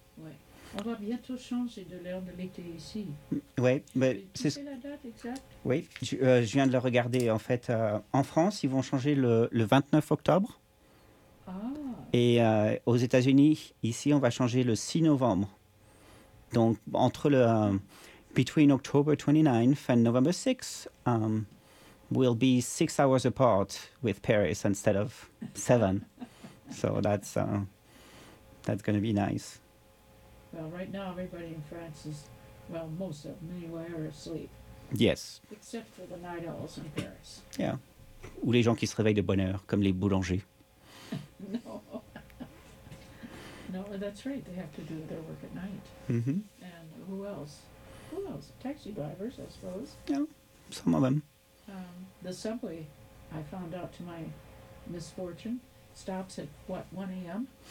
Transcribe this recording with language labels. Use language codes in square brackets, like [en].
[fr] Ouais. On va bientôt changer de l'heure de l'été ici. Ouais, mais c'est la date exacte. Oui, je viens de le regarder. En fait, en France, ils vont changer le 29 octobre. Ah. Et aux États-Unis, ici, on va changer le 6 novembre. Donc, entre le [en] between October 29th and November 6th, we'll be 6 hours apart with Paris instead of 7. So that's going to be nice. Well, right now everybody in France is, well, most of them anyway, are asleep. Yes. Except for the night owls in Paris. Yeah. [fr] Ou les gens qui se réveillent de bonne heure, comme les boulangers. [en] No. No, that's right. They have to do their work at night. Mm-hmm. And who else? Who else? Taxi drivers, I suppose. Yeah, some of them. The subway, I found out to my misfortune, stops at what, 1 a.m.?